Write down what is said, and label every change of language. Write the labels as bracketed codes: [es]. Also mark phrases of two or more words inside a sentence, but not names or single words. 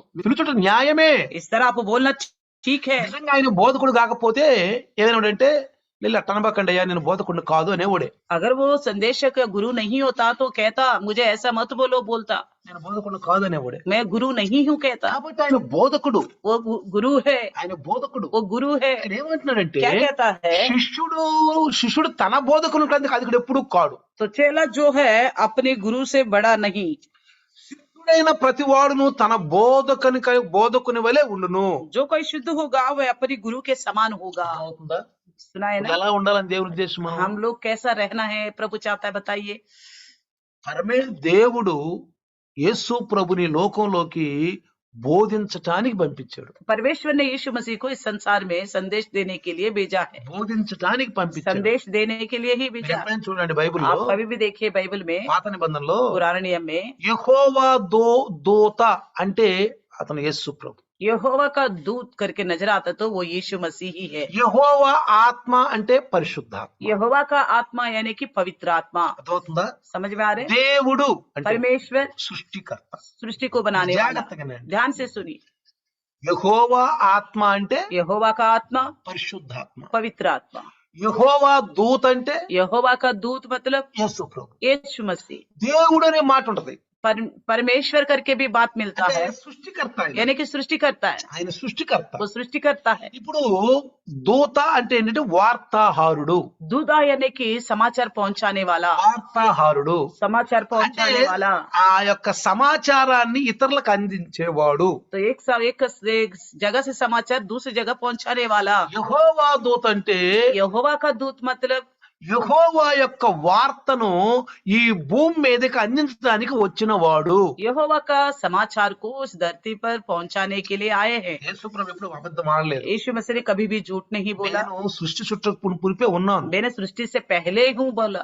[te] పిలుచుట న్యాయమే. [hi] इस तरह आप बोलना ठीक है। [te] నిజంగా ఆయన బోధకుడు కాకపోతే ఏదైనాడంటే, లేదు అట్టనబాకండి అయ్యా నేను బోధకుడిని కాదు అనేవాడే. [hi] अगर वो संदेशक गुरु नहीं होता तो कहता मुझे ऐसा मत बोलो, बोलता [te] నేను బోధకుడిని కాదు అనేవాడే. [hi] मैं गुरु नहीं हूँ, कहता [te] కాబట్టి ఆయన బోధకుడు, [hi] वो गुरु है, [te] ఆయన బోధకుడు. [hi] वो गुरु है। [te] ఆయన ఏమంటున్నాడంటే, [hi] क्या कहता है? [te] శిష్యుడు తన బోధకుడు అది ఎప్పుడు కాడు. [hi] तो चेला जो है अपने गुरु से बड़ा नहीं। [te] శిష్యుడైన ప్రతి వాడును తన బోధకుని వలె ఉండును. [hi] जो कोई शुद्ध होगा वह अपने गुरु के समान होगा। [te] అవుతుందా? [hi] सुना है ना? [te] ఎలా ఉండాలని దేవుని ఉద్దేశం? [hi] हम लोग कैसा रहना है प्रभु चाहता है, बताइए। [te] దేవుడు యేసు ప్రభుని లోకంలోకి బోధించటానికి పంపించాడు. [hi] परमेश्वर ने यीशु मसीह को इस संसार में संदेश देने के लिए भेजा है। [te] బోధించటానికి పంపించాడు, [hi] संदेश देने के लिए ही भेजा। [te] ఎప్పుడైనా చూడండి బైబిల్లో, [hi] आप कभी भी देखिए बाइबल में, [te] పాత నిబంధనలో [hi] पुराने नियम में, [te] యెహోవా దూత అంటే అతను యేసు ప్రభు. [hi] यहोवा का दूत करके नजर आता तो वो यीशु मसीह ही है। [te] యెహోవా ఆత్మ అంటే పరిశుద్ధాత్మ. [hi] यहोवा का आत्मा यानी कि पवित्र आत्मा। [te] అర్థమవుతుందా? [hi] समझ में आ रहे? [te] దేవుడు అంటే [hi] परमेश्वर [te] సృష్టికర్త. [hi] सृष्टि को बनाने वाला। [te] జాగ్రత్తగా వినండి. [hi] ध्यान से सुनिए। [te] యెహోవా ఆత్మ అంటే [hi] यहोवा का आत्मा [te] పరిశుద్ధాత్మ. [hi] पवित्र आत्मा। [te] యెహోవా దూత అంటే [hi] यहोवा का दूत मतलब [te] యేసు ప్రభు. [hi] यीशु मसीह। [te] దేవుడు అనే మాట ఉంటది, [hi] परमेश्वर करके भी बात मिलता [te] అంటే [hi] है, [te] సృష్టికర్త. [hi] यानी कि सृष्टि करता है, [te] ఆయన సృష్టికర్త. [hi] वो सृष्टि करता है। [te] ఇప్పుడు దూత అంటే ఏంటంటే వార్తాహారుడు. [hi] दूधा यानी कि समाचार पहुंचाने वाला, [te] వార్తాహారుడు [hi] समाचार [te] అంటే [hi] पहुंचाने वाला। [te] ఆ యొక్క సమాచారాన్ని ఇతరులకు అందించేవాడు. [hi] तो एक जगह से समाचार दूसरी जगह पहुंचाने वाला। [te] యెహోవా దూత అంటే [hi] यहोवा का दूत मतलब [te] యెహోవా యొక్క వార్తను ఈ భూమి మీదకి అందించడానికి వచ్చిన వాడు. [hi] यहोवा का समाचार को उस धरती पर पहुंचाने के लिए आए हैं। [te] యేసు ప్రభు ఎప్పుడు అబద్ధం ఆడలేదు. [hi] यीशु मसीह ने कभी भी झूठ नहीं बोला। [te] నేను సృష్టి పురిపే ఉన్నాను, [hi] मैंने सृष्टि से पहले हूँ बोला,